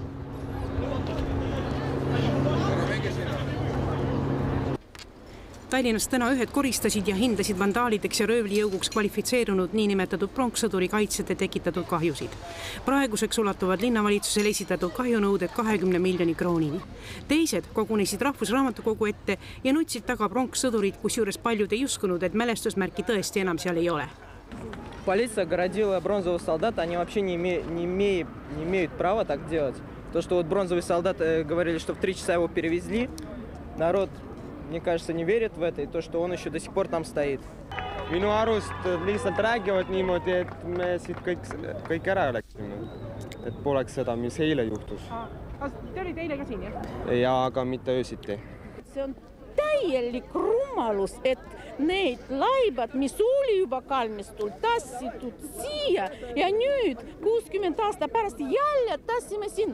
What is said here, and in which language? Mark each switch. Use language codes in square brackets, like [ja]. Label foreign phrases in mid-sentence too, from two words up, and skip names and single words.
[et] Tallinnas täna ühed koristasid ja hindasid vandaalideks ja röövlijõuguks kvalifitseerunud niinimetatud pronkssõduri kaitsjate tekitatud kahjusid. Praeguseks ulatuvad linnavalitsusele esitatud kahjunõuded 20 miljoni kroonini. Teised kogunesid Rahvusraamatukogu ette ja nutsid taga pronkssõdurid, kusjuures paljud ei uskunud, et mälestusmärki tõesti enam seal ei ole. [ru] Полиция огородила бронзового солдата, они вообще не имеют права так делать. То, что вот бронзовый солдат говорили, что в 3 часа его перевезли, народ, мне кажется, не верит в это, и то, что он еще до сих пор там стоит. [et] Minu arust lihtsalt räägivad niimoodi, et me siit kõik ära läksime. Et poleks seda, mis eile juhtus. Te olid eile ka siin, jah? Ja, aga mitte öösiti. See on täielik rumalus, et need laibad, mis oli juba kalmistul, tassitud siia ja nüüd 60 aasta pärast jälle tassime sinna.